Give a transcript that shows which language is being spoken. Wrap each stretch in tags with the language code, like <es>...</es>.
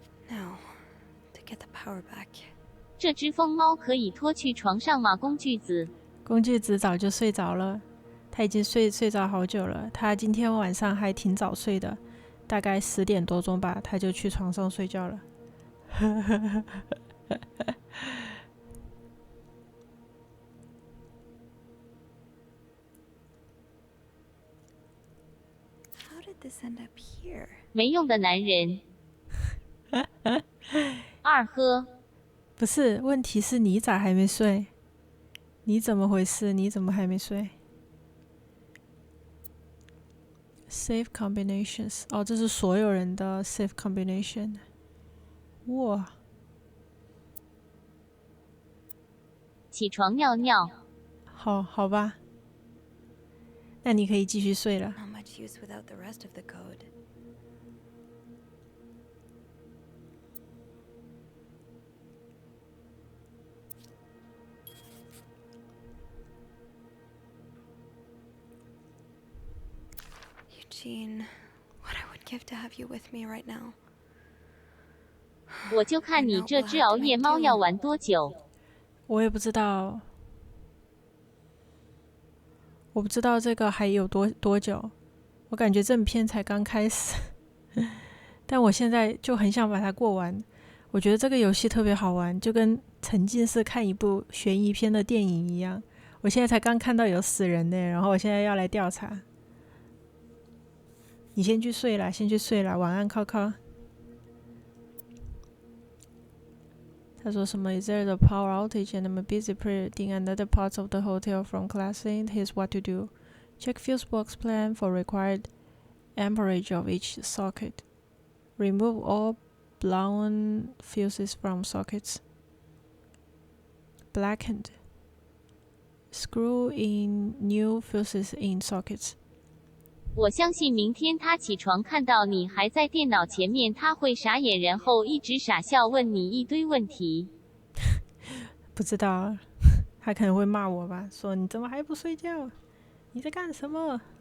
<en>Now, to get the power back.</en> <zh>这只疯猫可以拖去床上吗？工具子。工具子早就睡着了，他已经睡着好久了。他今天晚上还挺早睡的，大概10点多钟吧，他就去床上睡觉了。</zh> <en>How did this end up here?</en> <zh>没用的男人。二喝。不是，问题是你咋还没睡？你怎么回事？你怎么还没睡 ？</zh> <en>Save combinations，</en> <zh>哦，这是所有人的</zh> <en>save combination。</en> <zh>哇！起床尿尿。好吧，那你可以继续睡了。</zh> <en>Not much use without the rest of the code. Eugene, what I would give to have you with me right now.</en> <zh>我就看你这只熬夜猫要玩多久。我也不知道，我不知道这个还有多久。我感觉正片才刚开始，但我现在就很想把它过完。我觉得这个游戏特别好玩，就跟沉浸式看一部悬疑片的电影一样。我现在才刚看到有死人呢，然后我现在要来调查。你先去睡啦，晚安，靠靠。他说什么</zh> <en>？Is there a power outage and I'm busy predicting another parts of the hotel from collapsing? Here's what to do: check fuse box plan for required amperage of each socket. Remove all blown fuses from sockets. Blackened. Screw in new fuses in sockets.</en> <zh>我相信明天他起床看到你还在电脑前面，他会傻眼，然后一直傻笑问你一堆问题。不知道，他可能会骂我吧，说你怎么还不睡觉？你在干什么？</zh>